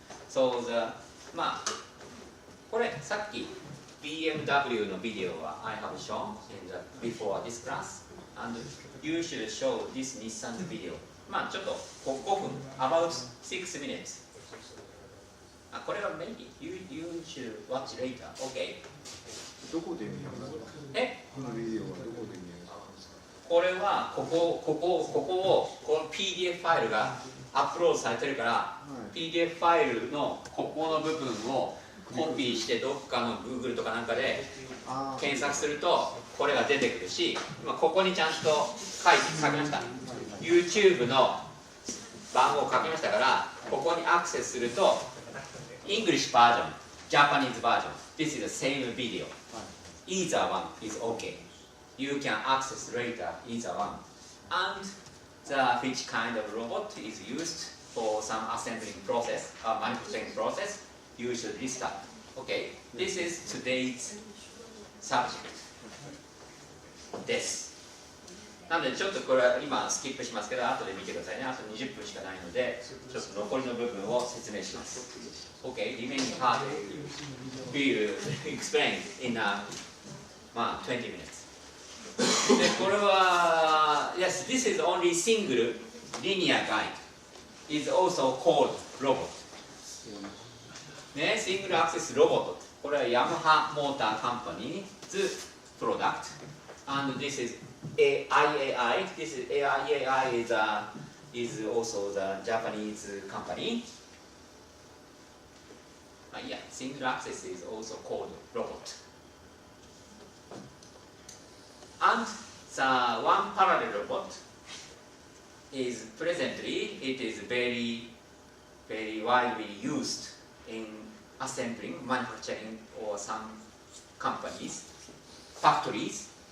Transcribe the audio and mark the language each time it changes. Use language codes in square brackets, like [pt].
[en] So [ja] これさっき BMW のビデオは [en] I have shown in the before this class, and you should show this Nissan video. [ja] ちょっと5分 [en] about 6 minutes. [ja] これは [en] maybe you should watch later. Okay. [ja] どこで見るの？このビデオはどこで見るの？これはここをこの PDF ファイルがアップロードされてるから、PDF ファイルのここの部分をコピーしてどっかの Google とかなんかで検索するとこれが出てくるし、ここにちゃんと書きました。 YouTube の番号を書きましたから、ここにアクセスすると [en] English version, Japanese version. This is the same video. Either one is okay. You can access later either one. And which kind of robot is used for some assembling process or manufacturing process, you should list up. Okay, this is today's subject. [ja] です。なのでちょっとこれは今スキップしますけど、後で見てくださいね。あと20分しかないので、ちょっと残りの部分を説明します。 [en] Okay, remaining part will explain in 20 minutes. [ja] で、これは、 [en] yes, this is only single linear guide. Is also called robot. [ja] ね、シングルアクセスロボット。これはヤマハモーターカンパニーズプロダクト。 [en] And this is IAI. This is IAI is also the Japanese company. Yeah, single axis is also called robot. And the one parallel robot is presently, it is very widely used in assembling, manufacturing, or some companies, factories.